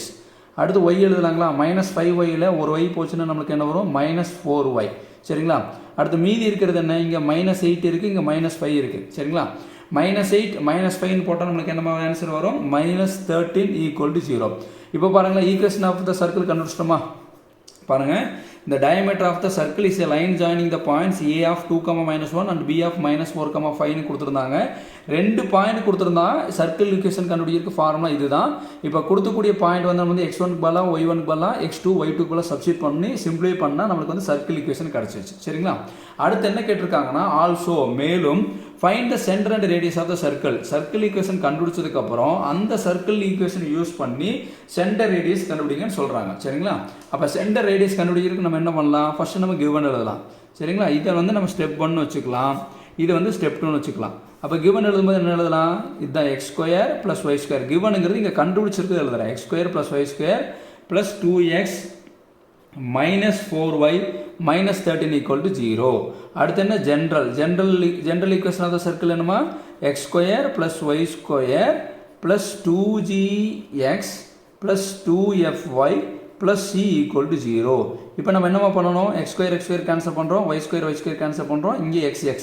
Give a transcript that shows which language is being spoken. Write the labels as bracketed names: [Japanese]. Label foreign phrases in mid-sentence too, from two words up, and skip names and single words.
[Tamil] அடுத்து y எழுதலாங்களா, -5yல ஒரு y போச்சுன்னா நம்மளுக்கு என்ன வரும், -4y. சரிங்களா? அடுத்து மீதி இருக்கிறது என்ன, இங்கே -8 இருக்குது, இங்கே -5 இருக்குது. சரிங்களா? -8 -5ன்னு போட்டால் நம்மளுக்கு என்ன ஆன்சர் வரும், -13 [English] equal to [Tamil] 0. இப்போ பாருங்களா, [English] equation of the circle [Tamil] கண்டுபிடிச்சிட்டோமா. [English] பாருங்கள், இந்த diameter of the circle is a line joining the points A of 2, -1 and B of -4, [Tamil] 5ன்னு கொடுத்துருந்தாங்க. ரெண்டு பாயிண்ட் கொடுத்துருந்தா [English] circle equation [Tamil] கண்டுபிடிக்கிறதுக்கு ஃபார்முலா இதுதான். இப்போ கொடுக்கக்கூடிய பாயிண்ட் வந்து நம்ம வந்து x1க்கு பதிலாக y1க்கு பதிலாக x2 y2க்கு பதிலாக சப்ஸ்டிட் பண்ணி சிம்பிளை பண்ணால் நம்மளுக்கு வந்து [English] circle equation [Tamil] கிடச்சிருச்சு. சரிங்களா? அடுத்து என்ன கேட்டிருக்காங்கன்னா ஆல்சோ மேலும் [English] find the center and radius of the circle. circle equation [Tamil] கண்டுபிடிச்சதுக்கப்புறம் அந்த [English] circle equation [Tamil] யூஸ் பண்ணி [English] center radius [Tamil] கண்டுபிடிங்கன்னு சொல்கிறாங்க. சரிங்களா? அப்போ [English] center radius [Tamil] கண்டுபிடிக்கிறதுக்கு நம்ம என்ன பண்ணலாம், ஃபர்ஸ்ட் நம்ம கிவன் எழுதலாம். சரிங்களா? இதை வந்து நம்ம ஸ்டெப் 1 வச்சுக்கலாம், இது வந்து ஸ்டெப் 2 வச்சுக்கலாம். அப்போ கிவன் எழுதும்போது என்ன எழுதலாம், இதுதான் x² + y². கிவனுங்கிறது இங்கே கண்டுபிடிச்சிருக்கு எழுதுறேன், x² + y² + 2x -4y -13 [English] equal to [Tamil] 0. அடுத்து என்ன [English] general equation of the circle [Tamil] என்னமா, x² + y² + 2gx + 2fy + c [English] equal to [Tamil] 0. இப்போ நம்ம என்னமா பண்ணணும், x² கேன்சல் பண்ணுறோம், y² கேன்சல் பண்ணுறோம், இங்கே x.